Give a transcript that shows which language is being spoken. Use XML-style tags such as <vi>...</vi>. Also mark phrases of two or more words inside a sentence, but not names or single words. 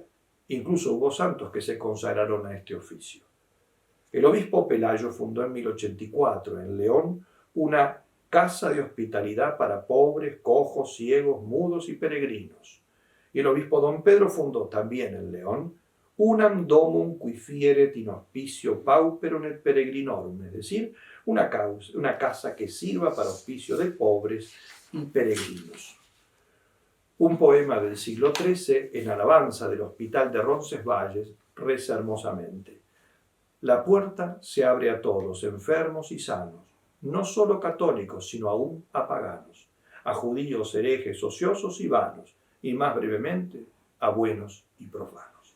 <es>Incluso hubo santos que se consagraron a este oficio. El obispo Pelayo fundó en 1084 en León una casa de hospitalidad para pobres, cojos, ciegos, mudos y peregrinos. Y el obispo Don Pedro fundó también en León</es> <la>unam domum qui fieret in hospicio pauperum et peregrinorum,</la> <es>es decir, una casa que sirva para hospicio de pobres y peregrinos. Un poema del siglo XIII, en alabanza del hospital de Roncesvalles, reza hermosamente: la puerta se abre a todos, enfermos y sanos, no solo católicos, sino aún a paganos, a judíos, herejes, ociosos y vanos, y más brevemente, a buenos y profanos.</es>